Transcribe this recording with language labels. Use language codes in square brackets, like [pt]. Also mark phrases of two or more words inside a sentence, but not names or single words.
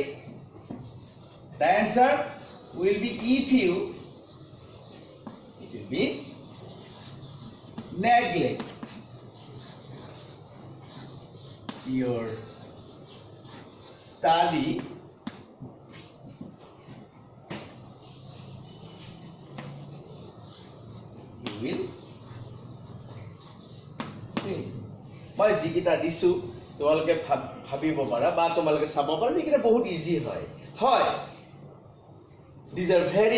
[en] The answer will be if you, it will be neglect your study, you will fail. [as] মই যিকেইটা দিছো তোমালোকে ভাবিব পাৰা বা তোমালোকে চাব পাৰা যিকেইটা বহুত ইজি হয় হয় [en] these are very